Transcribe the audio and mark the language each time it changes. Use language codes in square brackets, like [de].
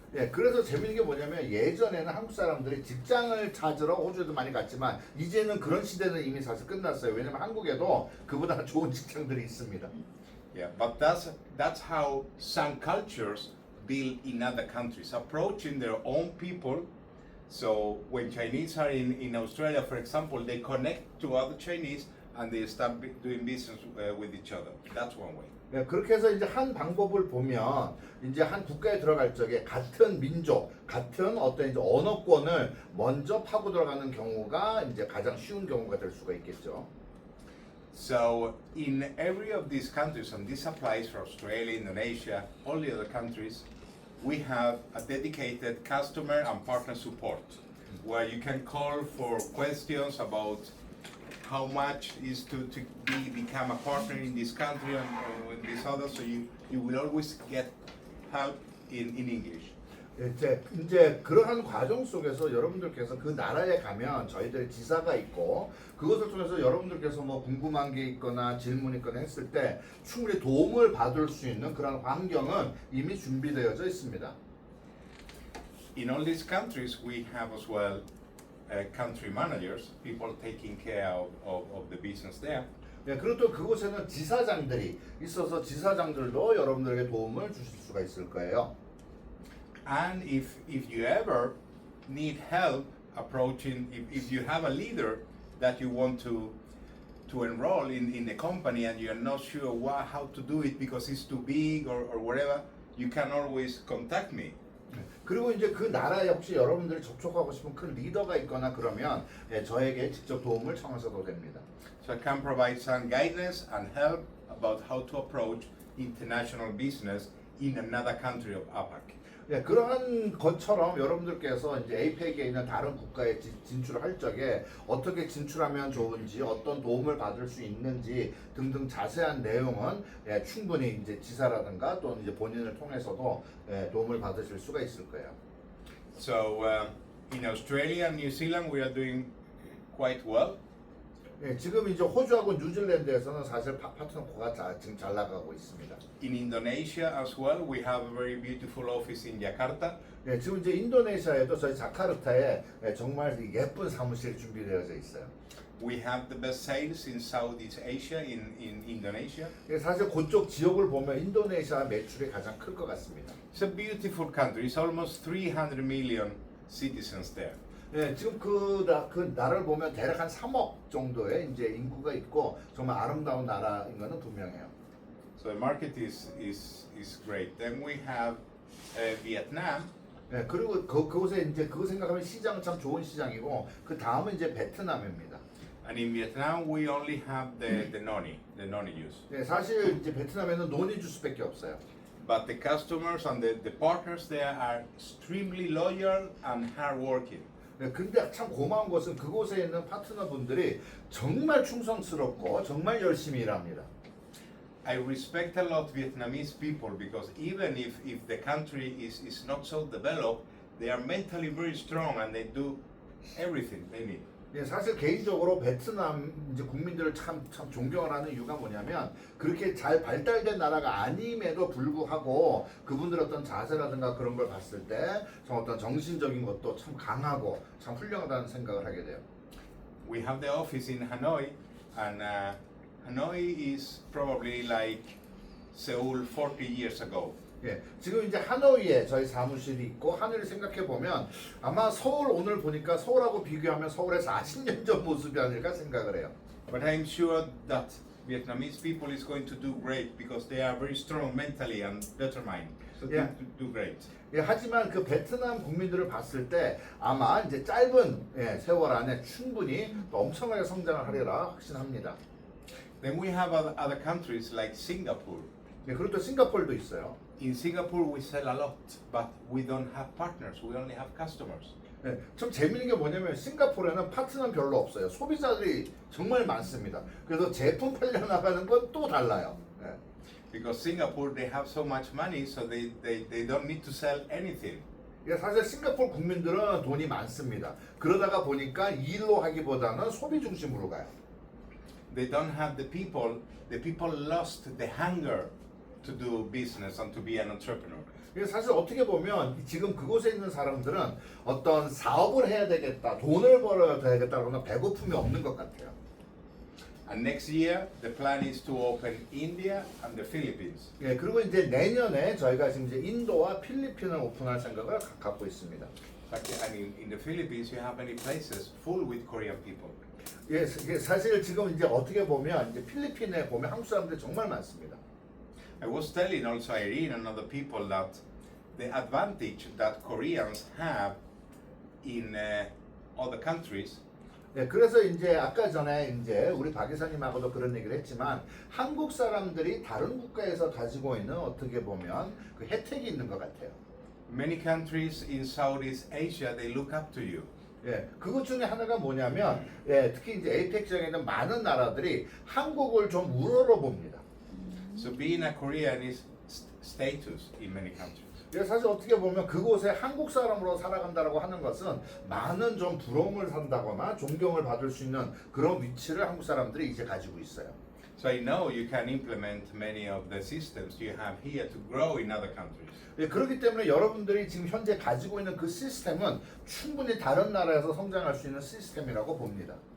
[ko] 예, 그래서 재밌는 게 뭐냐면 예전에는 한국 사람들이 직장을 찾으러 호주에도 많이 갔지만 이제는 그런 시대는 이미 사실 끝났어요. 왜냐면 한국에도 그보다 좋은 직장들이 있습니다. [en] Yeah, but that's how some cultures build in other countries, approaching their own people, So when Chinese are in Australia, for example, they connect to other Chinese and they start doing business with each other. That's one way. [ko] 네, 그렇게 해서 이제 한 방법을 보면 이제 한 국가에 들어갈 적에 같은 민족, 같은 어떤 이제 언어권을 먼저 파고 들어가는 경우가 이제 가장 쉬운 경우가 될 수가 있겠죠. [en] So in every of these countries, and this applies for Australia, Indonesia, all the other countries, we have a dedicated customer and partner support where you can call for questions about how much is to become a partner in this country and in this other, so you will always get help in English. [ko] 이제 그러한 과정 속에서 여러분들께서 그 나라에 가면 저희들의 지사가 있고 그것을 통해서 여러분들께서 뭐 궁금한 게 있거나 질문 있거나 했을 때 충분히 도움을 받을 수 있는 그런 환경은 이미 준비되어져 있습니다. [en] In all these countries, we have as well country managers, people taking care of the business there. [ko] 네, 그리고 또 그곳에는 지사장들이 있어서 지사장들도 여러분들에게 도움을 주실 수가 있을 거예요. [en] And if you ever need help approaching, if you have a leader that you want to enroll in the company and you're not sure how to do it because it's too big or whatever, you can always contact me. [ko] 그리고 이제 그 나라에 혹시 여러분들이 접촉하고 싶은 큰 리더가 있거나 그러면 저에게 직접 도움을 청하셔도 됩니다. [en] So I can provide some guidance and help about how to approach international business in another country of APAC. [ko] 네, 그러한 것처럼 여러분들께서 이제 APEC에 있는 다른 국가에 진출할 적에 어떻게 진출하면 좋은지, 어떤 도움을 받을 수 있는지 등등 자세한 내용은 충분히 이제 지사라든가 또는 이제 본인을 통해서도 도움을 받으실 수가 있을 거예요. [en] So in Australia and New Zealand, we are doing quite well. [ko] 네, 지금 이제 호주하고 뉴질랜드에서는 사실 파트너코가 지금 잘 나가고 있습니다. [en] In Indonesia as well, we have a very beautiful office in Jakarta. [ko] 네, 지금 이제 인도네시아에도 저희 자카르타에 정말 예쁜 사무실이 준비되어져 있어요. [en] We have the best sales in Southeast Asia, in Indonesia. [ko] 네, 사실 그쪽 지역을 보면 인도네시아 매출이 가장 클 것 같습니다. [en] It's a beautiful country. It's almost 300 million citizens there. [ko] 네, 지금 그 나라를 보면 대략 한 3억 정도의 이제 인구가 있고 정말 아름다운 나라인 것은 분명해요. [en] So the market is great. Then we have Vietnam. [ko] 네, 그리고 그곳에 이제 그거 생각하면 시장은 참 좋은 시장이고 그 다음은 이제 베트남입니다. [en] And in Vietnam we only have the noni juice. [ko] 네, 사실 이제 베트남에는 노니 주스밖에 없어요. [en] But the customers and the partners there are extremely loyal and hardworking. [ko] 네, 근데 참 고마운 것은 그곳에 있는 파트너분들이 정말 충성스럽고 정말 열심히 일합니다. [en] I respect a lot Vietnamese people because even if the country is not so developed, they are mentally very strong and they do everything they need. [ko] 예, 사실 개인적으로 베트남 이제 국민들을 참 존경을 하는 이유가 뭐냐면 그렇게 잘 발달된 나라가 아님에도 불구하고 그분들 어떤 자세라든가 그런 걸 봤을 때 좀 어떤 정신적인 것도 참 강하고 참 훌륭하다는 생각을 하게 돼요. [en] We have the office in Hanoi, and Hanoi is probably like Seoul 40 years ago. [ko] 예, 지금 이제 하노이에 저희 사무실이 있고 하노이를 생각해 보면 아마 서울 오늘 보니까 서울하고 비교하면 서울의 40년 전 모습이 아닐까 생각을 해요. [en] But I'm sure that Vietnamese people is going to do great because they are very strong mentally and determined. So Yeah. to do great. [ko] 예, 하지만 그 베트남 국민들을 봤을 때 아마 이제 짧은 세월 안에 충분히 또 엄청나게 성장을 하리라 확신합니다. [en] Then we have other countries like Singapore. [ko] 예, 그리고 또 싱가포르도 있어요. [en] In Singapore we sell a lot, but we don't have partners. We only have customers. [ko] 네, 좀 재밌는 게 뭐냐면 싱가포르에는 파트너는 별로 없어요. 소비자들이 정말 많습니다. 그래서 제품 팔려나가는 건 또 달라요. 네. [en] Because Singapore they have so much money, so they don't need to sell anything. [ko] 사실 싱가포르 국민들은 돈이 많습니다. 그러다가 보니까 일로 하기보다는 소비 중심으로 가요. [en] They don't have the people. The people lost the hunger to do business and to be an entrepreneur. [ko] 사실 어떻게 보면 지금 그곳에 있는 사람들은 어떤 사업을 해야 되겠다, 돈을 벌어야 되겠다라는 배고픔이 없는 것 같아요. [en] And next year, the plan is to open India and the Philippines. [ko] 예, 그리고 이제 내년에 저희가 지금 이제 인도와 필리핀을 오픈할 생각을 갖고 있습니다. [en] But I mean, in the Philippines, you have many places full with Korean people. [ko] 예, 이게 사실 지금 이제 어떻게 보면 이제 필리핀에 보면 한국 사람들이 정말 많습니다. [en] I was telling also Irene and other people that the advantage that Koreans have in other countries [ko] 예, 그래서 이제 아까 전에 이제 우리 박 이사님하고도 그런 얘기를 했지만 한국 사람들이 다른 국가에서 가지고 있는 어떻게 보면 그 혜택이 있는 것 같아요. [en] many countries in Southeast Asia they look up to you. [ko] 예, 그것 중에 하나가 뭐냐면 예, 특히 이제 에이펙 지역에 있는 많은 나라들이 한국을 좀 우러러 봅니다. [en] So being a Korean is status in many countries. [ko] 예, 사실 어떻게 보면 그곳에 한국 사람으로 살아간다라고 하는 것은 많은 좀 부러움을 산다거나 존경을 받을 수 있는 그런 위치를 한국 사람들이 이제 가지고 있어요. [en] So I know you can implement many of the systems you have here to grow in other countries. [ko] 예, 그렇기 때문에 여러분들이 지금 현재 가지고 있는 그 시스템은 충분히 다른 나라에서 성장할 수 있는 시스템이라고 봅니다.